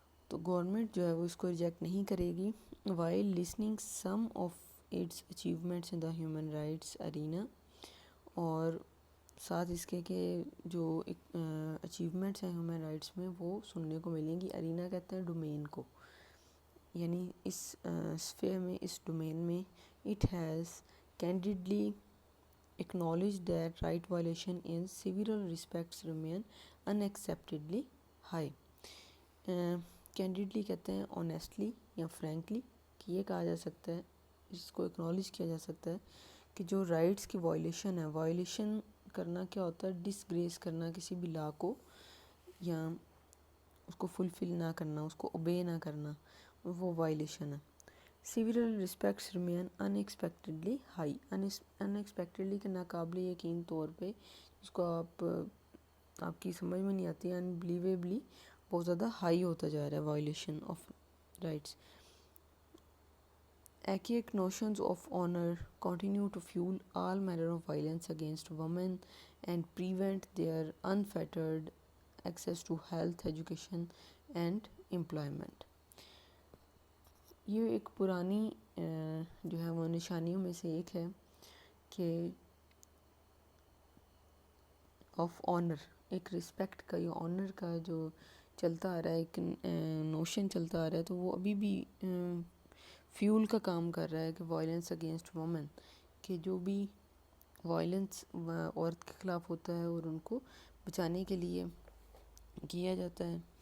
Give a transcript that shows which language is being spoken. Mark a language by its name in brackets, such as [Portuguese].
[Urdu] تو گورنمنٹ جو ہے وہ اس کو ریجیکٹ نہیں کرے گی. [English] while listening some of its achievements in the human rights arena, [Urdu] اور ساتھ اس کے کہ جو اچیومنٹس ہیں ہیومن رائٹس میں وہ سننے کو ملیں گی. ارینا کہتے ہیں ڈومین کو، یعنی اس اسفیئر میں، اس ڈومین میں. [English] It has candidly acknowledged that right violation in several respects remain unacceptably high. [Urdu] Candidly کہتے ہیں آنیسٹلی یا فرینکلی، کہ یہ کہا جا سکتا ہے، اس کو اکنالج کیا جا سکتا ہے کہ جو رائٹس کی وائلیشن ہے، وائلیشن کرنا کیا ہوتا ہے، ڈس گریس کرنا کسی بھی لا کو، یا اس کو فلفل نہ کرنا، اس کو اوبے نہ کرنا، وہ وائلیشن ہے. [English] Several respects remain unexpectedly high. [Urdu] In expectedly کہ ناقابل یقین طور پہ، جس کو آپ کی سمجھ میں نہیں آتی، انبلیویبلی بہت زیادہ ہائی ہوتا جا رہا ہے violation of rights. [English] Archaic notions of honor continue to fuel all manner of violence against women and prevent their unfettered access to health, education and employment. [Urdu] یہ ایک پرانی جو ہے وہ نشانیوں میں سے ایک ہے کہ آف آنر، ایک رسپیکٹ کا یا آنر کا جو چلتا آ رہا ہے، ایک نوشن چلتا آ رہا ہے، تو وہ ابھی بھی فیول کا کام کر رہا ہے کہ وائلنس اگینسٹ وومن، کہ جو بھی وائلنس عورت کے خلاف ہوتا ہے اور ان کو بچانے کے لیے کیا جاتا ہے.